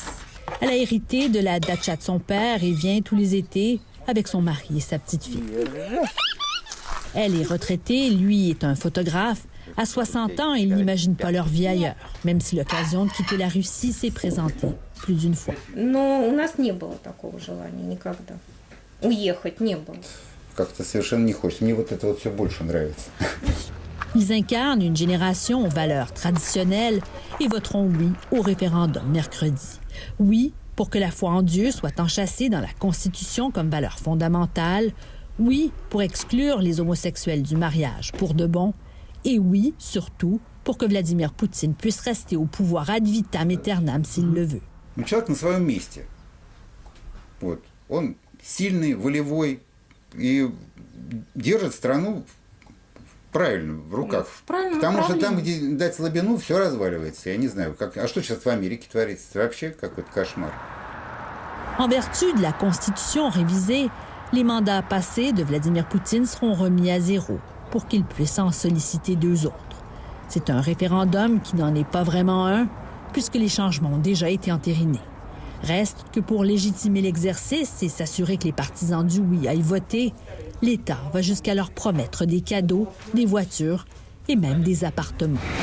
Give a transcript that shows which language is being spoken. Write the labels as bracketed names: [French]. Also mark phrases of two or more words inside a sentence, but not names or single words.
[French] Elle a hérité de la datcha de son père et vient tous les étés avec son mari et sa petite fille. Elle est retraitée, lui est un photographe. À 60 ans, ils n'imaginent pas leur vie ailleurs, même si l'occasion de quitter la Russie s'est présentée plus d'une fois. [Russian] Но у нас не было такого желания никогда. Уехать не было. Как-то совершенно не хочется. Мне вот это вот все больше нравится. [French] Ils incarnent une génération aux valeurs traditionnelles et voteront oui au référendum mercredi. Oui pour que la foi en Dieu soit enchâssée dans la Constitution comme valeur fondamentale. Oui pour exclure les homosexuels du mariage pour de bon. Et oui, surtout, pour que Vladimir Poutine puisse rester au pouvoir [Latin] ad vitam aeternam [French] s'il le veut. [Russian] Человек на своем месте. Вот. Он сильный, волевой и держит страну правильно в руках. Потому что там, где дать слабину, все разваливается. Я не знаю, как... А что сейчас в Америке творится? Это вообще какой-то кошмар. [French] En vertu de la Constitution révisée, les mandats passés de Vladimir Poutine seront remis à zéro pour qu'il puisse en solliciter 2 autres. C'est un référendum qui n'en est pas vraiment un, puisque les changements ont déjà été entérinés. Reste que pour légitimer l'exercice et s'assurer que les partisans du oui aillent voter, l'État va jusqu'à leur promettre des cadeaux, des voitures et même des appartements.